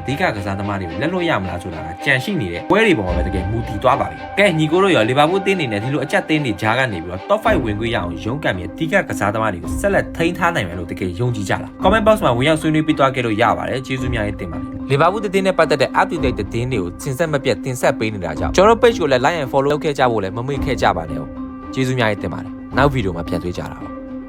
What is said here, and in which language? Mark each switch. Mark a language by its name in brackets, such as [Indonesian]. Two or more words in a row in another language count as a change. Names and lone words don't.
[Burmese] ဓိကကစားသမားတွေကိုလက်လွတ်ရမလားဆိုတာကကြံရှိနေတဲ့ပွဲတွေပေါ်မှာပဲတကယ်မူတည်သွားပါပြီကဲညီကိုတို့ရောလီဗာပူးတင်းနေနဲ့ဒီလိုအချက်တင်းတွေကြားကနေပြီးတော့ top 5 ဝင်ခွင့်ရအောင်ရုန်းကန်ပြီးအဓိကကစားသမားတွေကိုဆက်လက်ထိန်းထားနိုင်မယ်လို့တကယ်ယုံကြည်ကြလား [English] comment box [Burmese] မှာဝင်ရောက်ဆွေးနွေးပေးသွားခဲ့လို့ရပါတယ်ကျေးဇူးများရေးတင်ပါတယ်လီဗာပူးတင်းနဲ့ပတ်သက်တဲ့ [English] up to date [Burmese] သတင်းတွေကိုစင်ဆက်မပြတ်တင်ဆက်ပေးနေတာကြောင့်ကျွန်တော် page ကိုလည်း [English] like and follow [Burmese] လုပ်ခဲ့ကြဖို့လည်းမမေ့ခဲ့ကြပါနဲ့ကျေးဇူးများရေးတင်ပါတယ်နောက်ဗီဒီယိုမှာပြန်တွေ့ကြတာပါ